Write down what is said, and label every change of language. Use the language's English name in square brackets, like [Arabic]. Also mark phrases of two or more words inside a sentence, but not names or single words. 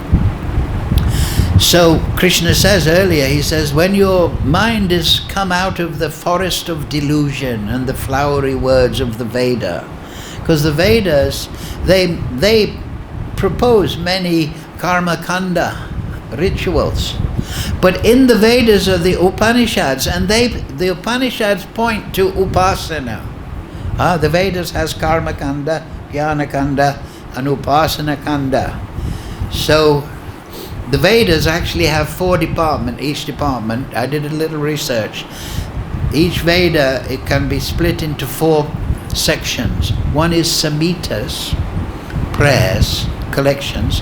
[English] So Kṛṣṇa says earlier, he says, when your mind has come out of the forest of delusion and the flowery words of the Veda, because the Vedas, they propose many [Sanskrit] karma kanda [English] rituals, but in the Vedas are the Upanishads, and the Upanishads point to upasana. The Vedas has [Sanskrit] karma kanda, jnana kanda, [English] and [Sanskrit] upasana kanda. [English] So the Vedas actually have 4 departments, each department. I did a little research. Each Veda, it can be split into 4 sections. One is samhitas, prayers, collections.